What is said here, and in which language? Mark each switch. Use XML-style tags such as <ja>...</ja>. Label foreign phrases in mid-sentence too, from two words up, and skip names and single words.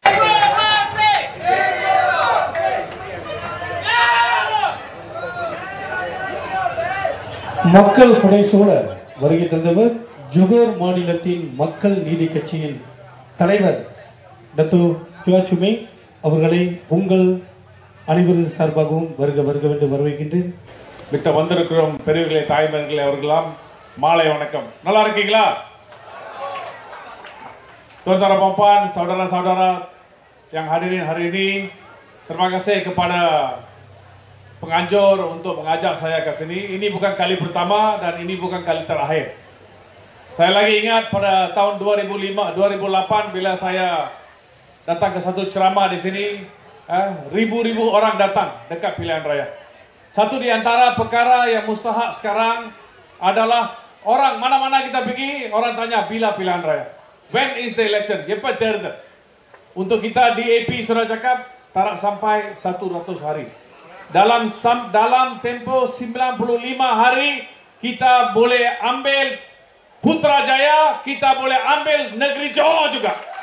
<ta>மக்கள் புடைசூழ வருகை தந்தவர் ஜொகூர் மாநிலத்தின் மக்கள் நீதி கட்சியின் தலைவர் டத்து சுவாச்சுமே அவர்களை உங்கள் அனைவரது சார்பாகவும் வருக வருக என்று வரவேற்கின்றேன். மித்த வந்திருக்கிறோம் பெரியவர்களே, தாய்மார்களே, அவர்களாம் மாலை வணக்கம். நல்லா இருக்கீங்களா?</ta> <ms>Tuan-tuan dan puan, saudara-saudara yang hadirin hari ini, terima kasih kepada penganjur untuk mengajak saya ke sini. Ini bukan kali pertama dan ini bukan kali terakhir. Saya lagi ingat pada tahun 2008 bila saya datang ke satu ceramah di sini, ribu-ribu orang datang dekat pilihan raya. Satu di antara perkara yang mustahak sekarang adalah orang mana-mana kita pergi, orang tanya bila pilihan raya.</ms> <en>When is the election?</en> <ms>Cepat terda. Untuk kita di AP sudah cakap tak sampai 100 hari. Dalam tempo 95 hari kita boleh ambil Putrajaya, kita boleh ambil negeri Johor juga.</ms>